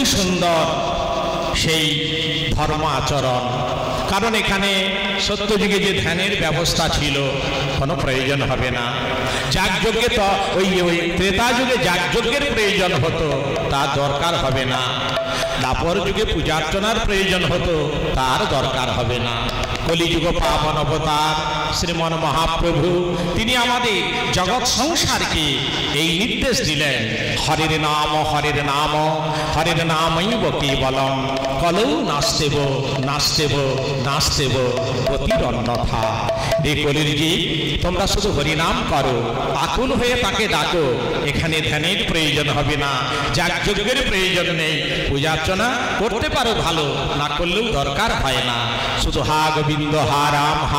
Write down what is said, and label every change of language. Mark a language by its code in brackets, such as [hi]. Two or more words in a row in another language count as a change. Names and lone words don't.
[bn] সুন্দর সেই ধর্ম আচরণ কারণ এখানে সত্যযুগে যে ধ্যানের ব্যবস্থা ছিল কোনো প্রয়োজন হবে না যাগযজ্ঞে তো ওই ত্রেতা যুগে যাগযজ্ঞের প্রয়োজন হতো তার দরকার হবে না দাপর যুগে পূজার্চনার প্রয়োজন হতো তার দরকার হবে না কলিযুগ পাবন অবতার শ্রীমন মহাপ্রভু তিনি আমাদের জগৎ সংসারকে এই নির্দেশ দিলেন হরির নাম [sa] হরির নামৈব কেবলম কলৌ নাস্তেব নাস্তেব নাস্তেব গতির অন্যথা [bn] এই কলির জীব তোমরা শুধু হরিনাম করো আকুল হয়ে তাকে ডাকো এখানে ধ্যানের প্রয়োজন হবে না যাগযজ্ঞের প্রয়োজন নেই পূজার্চনা করতে পারো ভালো না করলেও দরকার হয় না শুধু হা গোবিন্দ হা রাম হা